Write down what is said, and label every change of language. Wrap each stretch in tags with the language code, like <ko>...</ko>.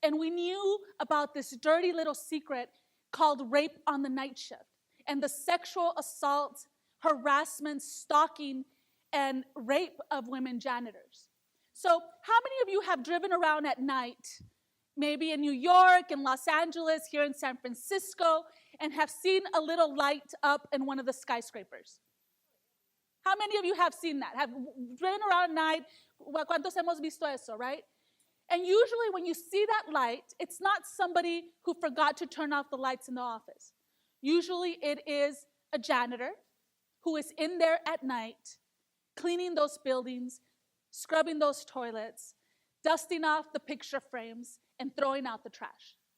<en>And we knew about this dirty little secret called rape on the night shift and the sexual assault, harassment, stalking, and rape of women janitors. So how many of you have driven around at night, maybe in New York, in Los Angeles, here in San Francisco, and have seen a little light up in one of the skyscrapers? How many of you have seen that? Have driven around at night?</en> <es>¿Cuántos hemos visto eso,</es> <en>right? And usually when you see that light, it's not somebody who forgot to turn off the lights in the office. Usually it is a janitor who is in there at night, cleaning those buildings, scrubbing those toilets, dusting off the picture frames, and throwing out the trash.</en>